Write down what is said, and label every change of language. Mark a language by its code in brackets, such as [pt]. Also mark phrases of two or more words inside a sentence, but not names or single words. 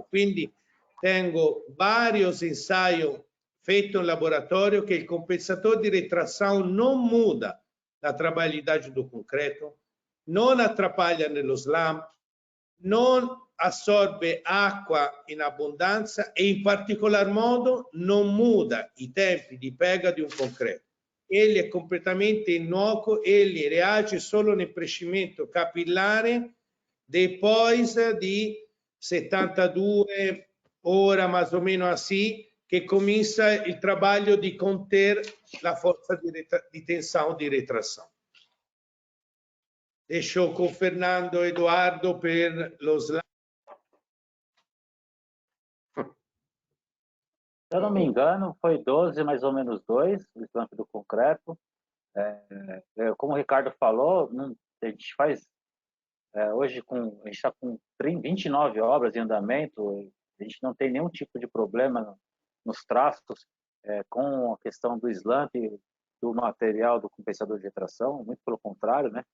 [pt] Quindi tenho vários ensaios feitos em laboratório que o compensador de retração não muda a trabalhabilidade do concreto, não atrapalha no slam, não absorve água em abundância e, em particular modo, não muda [it] i tempi di [pt] pega [it] di un [pt] concreto. Ele é completamente innocuo, ele reage [it] solo nel [pt] preenchimento capillare depois [it] di 72 ore, [pt] mais ou menos assim, [it] che comincia il trabalho di conter la forza di tensão di retração. [pt] Deixo com Fernando Eduardo [it] per lo slide. [pt] Se eu não me engano, foi 12 mais ou menos 2, o slump do concreto. Como o Ricardo falou, a gente faz hoje a gente está com 29 obras em andamento, a gente não tem nenhum tipo de problema nos traços com a questão do slump, do material do compensador de retração, muito pelo contrário, né?